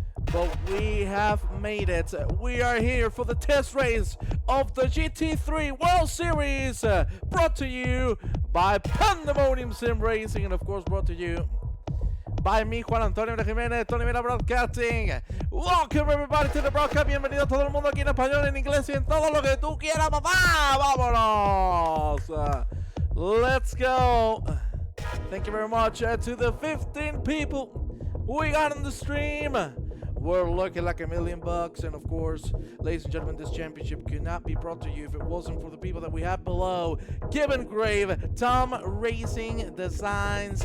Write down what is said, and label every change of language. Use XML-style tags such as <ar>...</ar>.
<en>But we have made it. We are here for the test race of the GT3 World Series, brought to you by Pandemonium SimRacing, and of course brought to you by me, Juan Antonio Jiménez, Tony Mira Broadcasting. Welcome everybody to the broadcast.</en> <es>Bienvenido a todo el mundo aquí en español, en inglés y en todo lo que tú quieras, papá. Vámonos.</es> <en>Let's go. Thank you very much to the 15 people we got on the stream. We're looking like $1 million, and of course, ladies and gentlemen, this championship could not be brought to you if it wasn't for the people that we have below. Gibbon Grave, Tom Racing Designs.</en>